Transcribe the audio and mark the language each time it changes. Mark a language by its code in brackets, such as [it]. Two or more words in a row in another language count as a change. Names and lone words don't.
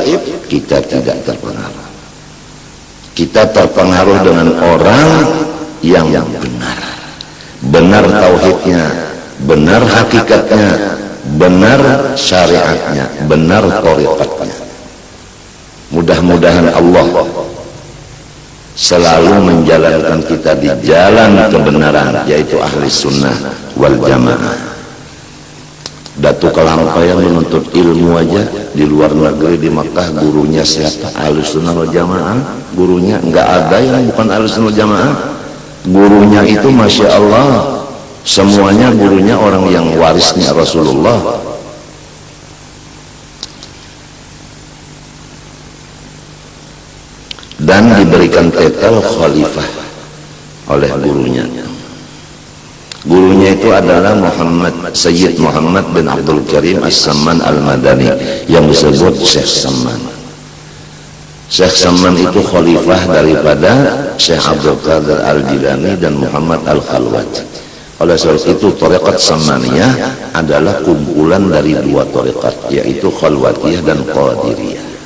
[id] Kita tidak terpengaruh. Kita terpengaruh dengan orang yang benar, benar tauhidnya, benar hakikatnya, benar syariatnya, benar thariqatnya. Mudah-mudahan Allah selalu menjalankan kita di jalan kebenaran, yaitu ahli sunnah wal jamaah. Datuk Kelampaian menuntut ilmu aja di luar negeri, di Makkah, gurunya siapa? Ahli sunnah wal jamaah. Gurunya nggak ada yang bukan ahli sunnah wal jamaah. Gurunya itu [ar] ما شاء الله, [id] semuanya gurunya orang yang warisnya Rasulullah. Dan diberikan titel khalifah oleh gurunya. Gurunya itu adalah Sayyid Muhammad bin Abdul Karim As-Samman Al-Madani, yang disebut Syekh Samman. Syekh Samman itu khalifah daripada Syekh Abdul Qadir Al-Jilani dan Muhammad Al-Khalwat. Oleh sebab itu thariqat Sammaniyah adalah kumpulan dari dua thariqat, yaitu Khalwatiyah dan Qadiriyah.